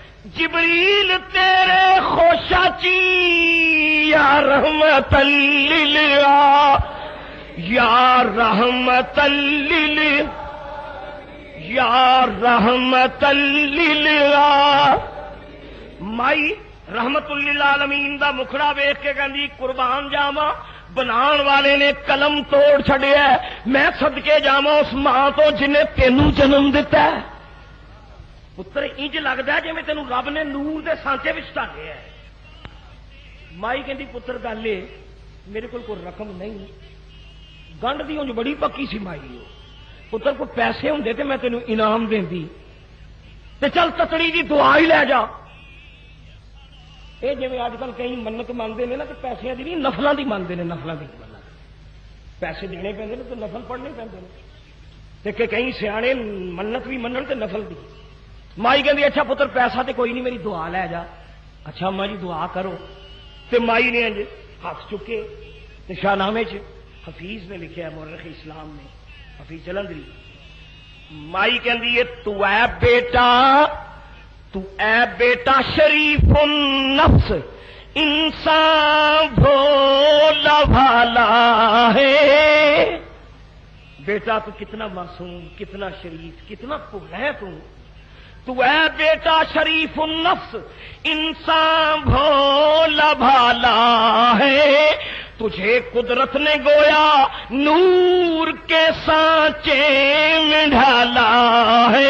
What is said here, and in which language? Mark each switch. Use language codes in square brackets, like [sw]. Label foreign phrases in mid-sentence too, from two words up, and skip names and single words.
[pa] تیرے خوشاچی یا رحمت یا رحمت یا رحمت مائی رحمت للعالمین دا مکھڑا ویکھ کے کہندی قربان جاواں بنان والے نے قلم توڑ چھڑیا ہے، میں صدقے جاواں اس ماں تو جنہیں تینوں جنم دیتا ہے۔ پتر انج لگتا ہے جی میں تینوں رب نے نور دے سانچے وچ ڈالیا ہے۔ مائی کہندی پتر گل اے میرے کول کوئی رقم نہیں، گنڈ دی انج بڑی پکی سی مائی، پتر کو پیسے ہوندے تے میں تینوں انعام دیندی تے چل تتڑی دی دعا ہی لے جا۔ اے جویں اج کل کئی منت مانگدے نے نا کہ پیسے دی نہیں نفلاں دی مانگدے نے، نفلاں دی پیسے دینے پیندے نے تے نفل پڑھنے پیندے نے تے کہ کئی سیانے منت بھی منن تے نفل دی۔ مائی کہندی اچھا پتر پیسہ تے کوئی نہیں، میری دعا لے جا۔ اچھا ماں جی دعا کرو تے مائی نے انج ہاتھ چکے تے شاہ نامے چ حفیظ نے لکھیا ہے، مورخ اسلام نے حفیظ جلندری، مائی کہندی ہے تو [ur] اے بیٹا شریف النفس انسان بھولا بھالا ہے، بیٹا تو کتنا معصوم، کتنا شریف، کتنا بھولا ہے تو اے بیٹا شریف النفس انسان بھولا بھالا ہے، تجھے قدرت نے گویا نور کے سانچے میں ڈھالا ہے۔